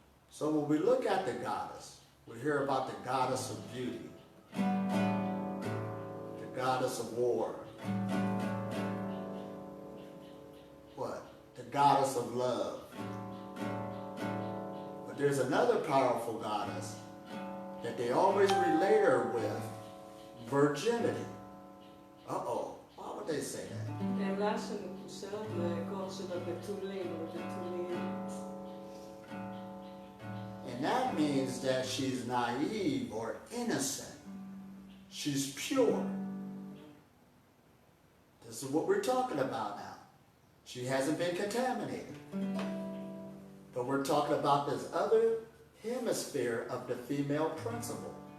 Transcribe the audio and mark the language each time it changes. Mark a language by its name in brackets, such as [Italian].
[English] So when we look at the goddess, we hear about the goddess of beauty, the goddess of war, the goddess of love. But there's another powerful goddess that they always relate her with, virginity. Why would they say that? [Hebrew] אלה שמקושרת לכוח של הבתולים, הבתוליות. [English] And that means that she's naive or innocent. She's pure. This is what we're talking about now. She hasn't been contaminated. But we're talking about this other hemisphere of the female principle.